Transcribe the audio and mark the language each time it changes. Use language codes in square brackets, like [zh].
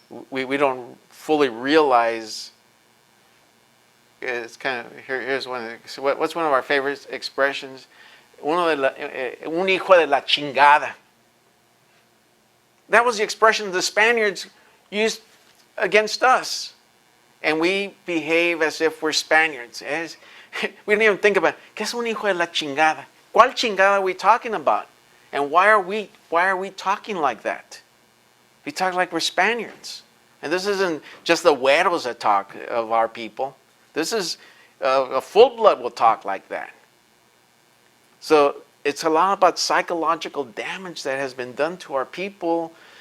[en] We don't fully realize. It's kind of, here's one. What's one of our favorite expressions? [es] Un hijo de la chingada. [en] That was the expression the Spaniards used against us. And we behave as if we're Spaniards. We don't even think about, [es] ¿qué es un hijo de la chingada? ¿Cuál chingada [en] are we talking about? And why are we talking like that? We talk like we're Spaniards. And this isn't just the güeros that talk of our people. This is a full blood will talk like that. So it's a lot about psychological damage that has been done to our people.